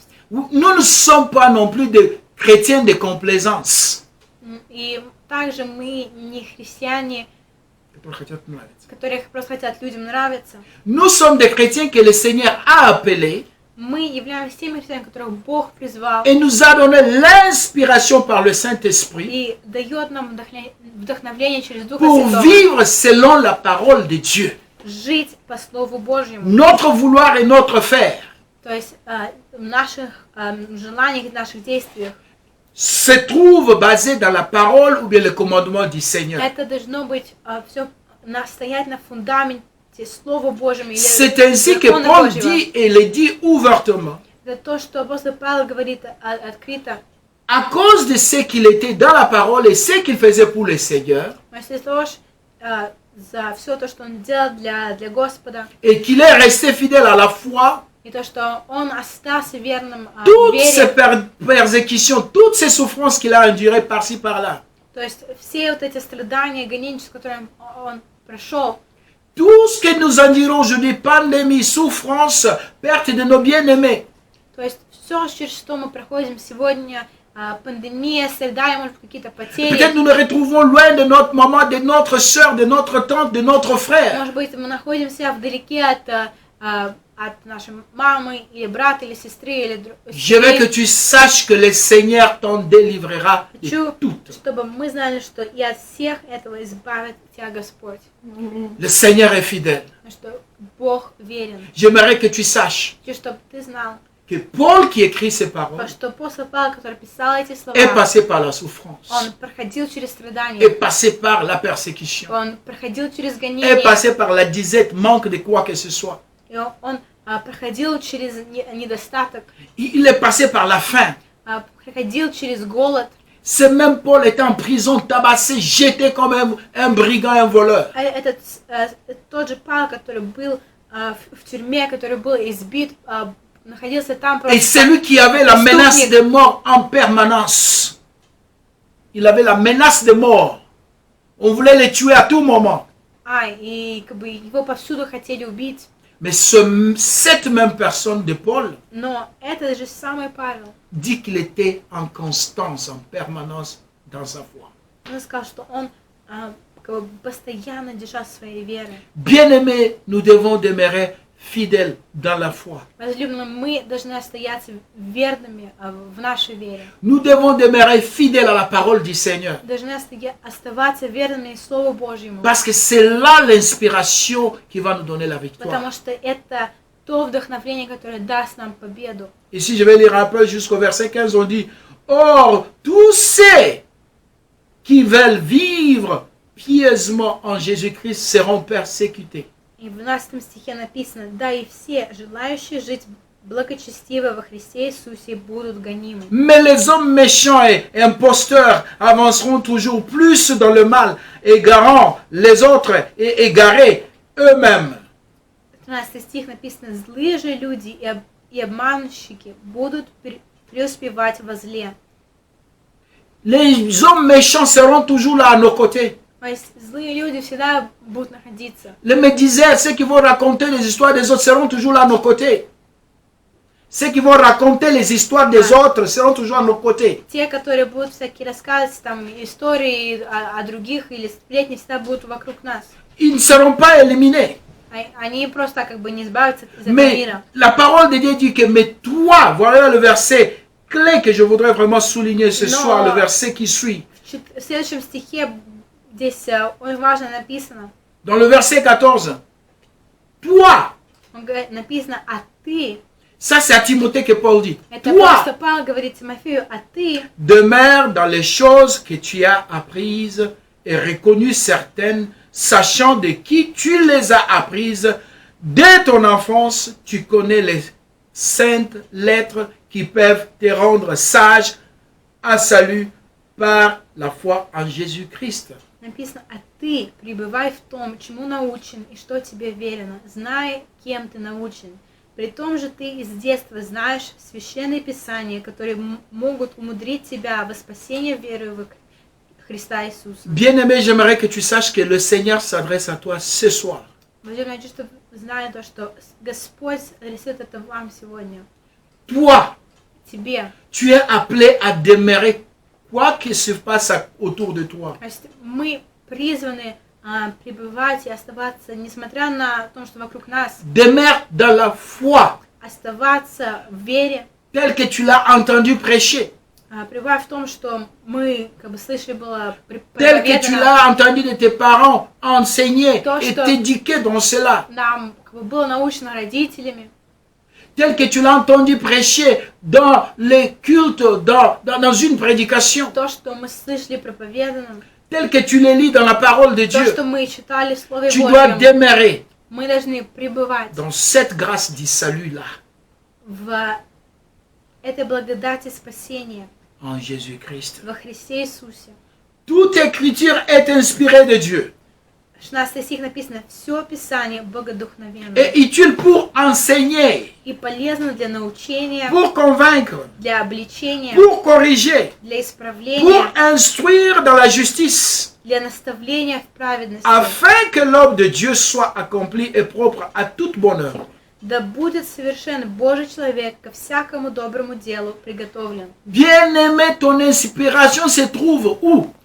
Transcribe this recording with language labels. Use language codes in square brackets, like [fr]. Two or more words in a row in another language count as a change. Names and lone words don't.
[fr] Nous ne sommes pas non plus des chrétiens de complaisance. [ru] И также мы не христиане, которых просто хотят людям нравиться. [fr] Nous sommes des chrétiens que le Seigneur a appelés [ru] Мы являемся теми христианами, которых Бог призвал [fr] et nous a donné l'inspiration par le Saint-Esprit [ru] и дает нам вдохновение через Духа [fr] pour [ru] Святого [fr] vivre selon la parole de Dieu. [ru] жить по Слову Божьему. [fr] Notre vouloir et notre faire [ru] То есть в наших желаниях и наших действиях. [fr] se trouve basé dans la parole ou bien le commandement du Seigneur. [ru] Это должно быть все стоять на фундаменте Слова Божьего или [fr] C'est ainsi que [ru] закона [fr] Paul [ru] Божьего. [fr] dit et le dit ouvertement. [ru] Это то, что апостол Павел говорит открыто. [fr] À cause de ce qu'il était dans la parole et ce qu'il faisait pour le Seigneur, [ru] Если тоже за все то, что он делал для Господа, [fr] et qu'il est resté fidèle à la foi, [ru] и то, что он остался верным [fr] toutes ces [ru] вере, [fr] persécutions, toutes ces souffrances qu'il a endurées par-ci par-là, [ru] то есть все вот эти страдания, гонения, с которыми он прошел, [fr] tout ce que nous endurons aujourd'hui, pandémie, souffrance, perte de nos bien-aimés, [ru] то есть все, через что мы проходим сегодня, пандемия, страдания, может быть, какие-то потери, [fr] peut-être nous nous retrouvons loin de notre maman, de notre soeur, de notre tante, de notre frère. [ru] может быть, мы находимся вдалеке от от нашей мамы, или брата, или сестры, или [fr] Je veux que tu saches que le Seigneur t'en délivrera de [ru] Хочу, [fr] toutes. [ru] чтобы мы знали, что и от всех этого избавит Тебя Господь. [fr] Le Seigneur est fidèle. [ru] Потому что Бог верен. [fr] J'aimerais que tu saches [ru] Хочу, чтобы ты знал, [fr] que Paul qui écrit ces paroles [ru] что апостол Павел, который писал эти слова, [fr] est passé par la souffrance, [ru] он проходил через [fr] est [ru] страдания, [fr] passé par la persécution, [ru] он проходил через [fr] est [ru] гонения, [fr] passé par la disette, manque de quoi que ce soit. [ru] и он проходил через недостаток, [fr] Il est passé par la faim. [ru] проходил через голод. [fr] Ce même Paul était en prison, tabassé, jeté comme un brigand, un voleur. [ru] Тот же Павел, который был в тюрьме, который был избит, находился там [fr] Et celui qui avait la menace de mort en permanence. Il avait la menace de mort. On voulait le tuer à tout moment. [ru] И как бы его повсюду хотели убить. [fr] Mais cette même personne de Paul [ru] Но этот же самый Павел [fr] dit qu'il était en constance, en permanence dans sa foi. [ru] он сказал, что он как бы постоянно держал своей веры. [fr] Bien-aimés, nous devons demeurer fidèles dans la foi. [ru] Возлюбленные, мы должны остаться верными в нашей вере. [fr] Nous devons demeurer fidèles à la parole du Seigneur. [ru] Должны оставаться верными Слову Божьему. [fr] Parce que c'est là l'inspiration qui va nous donner la victoire. [ru] Потому что это то вдохновение, которое даст нам победу. [fr] Ici, je vais lire un peu jusqu'au verset 15. On dit, or, tous ceux qui veulent vivre pieusement en Jésus-Christ seront persécutés. [ru] И в 12 стихе написано: да и все, желающие жить благочестиво во Христе Иисусе, будут гонимы. [fr] Mais les hommes méchants et imposteurs avanceront toujours plus dans le mal, égarant les autres et égarés eux-mêmes. [ru] 13 стих написано: злые же люди и обманщики будут преуспевать во зле. [fr] Les hommes méchants seront toujours là à nos côtés. [ru] То есть злые люди всегда будут находиться. [fr] Les médisants, ceux qui vont raconter les histoires des autres, seront toujours là à nos côtés. Ceux qui vont raconter les histoires des autres seront toujours à nos côtés. [ru] Те, которые будут всякие рассказывать там истории о других или сплетни, всегда будут вокруг нас. [fr] Ils ne seront pas éliminés. [ru] Они просто как бы не избавятся из этого [fr] Mais [ru] мира. [fr] la parole de Dieu dit que, mais toi, voilà le verset clé que je voudrais vraiment souligner ce soir, le verset qui suit. [ru] В следующем стихе здесь очень важно написано. [fr] Dans le verset 14, toi, [ru] Написано: а ты. [fr] ça c'est à Timothée que Paul dit, [ru] Это [fr] toi, [ru] просто Павел говорит Тимофею: а ты [fr] demeure dans les choses que tu as apprises et reconnues certaines, sachant de qui tu les as apprises. Dès ton enfance, tu connais les saintes lettres qui peuvent te rendre sage à salut par la foi en Jésus-Christ. [ru] написано: а ты пребывай в том, чему научен и что тебе велено, знай, кем ты научен. При том же ты из детства знаешь священные писания, которые могут умудрить тебя во спасение верою в Христа Иисуса. [fr] Bien-aimé, j'aimerais que tu saches que le Seigneur s'adresse à toi ce soir. [ru] Возможно, я чувствую, знаю то, что Господь рисует это вам сегодня. [fr] Toi, [ru] Тебе. [fr] tu es appelé à demeurer quoi que se passe autour de toi. [ru] То есть мы призваны пребывать и оставаться, несмотря на то, что вокруг нас. [fr] Demeure dans la foi, [ru] Оставаться в вере. [fr] tel que tu l'as entendu prêcher, [ru] Пребывая в том, что мы, как бы, слышали было [fr] tel que tu l'as entendu de tes parents enseigner [ru] То, [fr] et [ru] что [fr] t'éduquer dans cela, [ru] нам как бы было научено родителями, [fr] tel que tu l'as entendu prêcher dans les cultes, dans une prédication, [ru] то, что мы слышали проповедано, [fr] tel que tu le lis dans la parole de [ru] то, [fr] Dieu. [ru] что мы читали в Слове [fr] Tu dois [ru] Божьем, [fr] demeurer [ru] мы должны пребывать [fr] dans cette grâce du salut-là, [ru] в этой благодати спасения [fr] en Jésus-Christ. [ru] во Христе Иисусе. [fr] Toute écriture est inspirée de Dieu [ru] 16 стих написано: все Писание богодухновенно [fr] et utile pour enseigner, [ru] и полезно для научения, [fr] pour convaincre, [ru] для обличения, [fr] pour corriger, [ru] для [fr] pour [ru] исправления, [fr] instruire dans la justice, [ru] для наставления в праведности, [fr] afin que l'homme de Dieu soit accompli et propre à toute bonne œuvre. [ru] да будет совершен Божий человек ко всякому доброму делу приготовлен. [fr] Bien-aimé, ton inspiration se trouve où?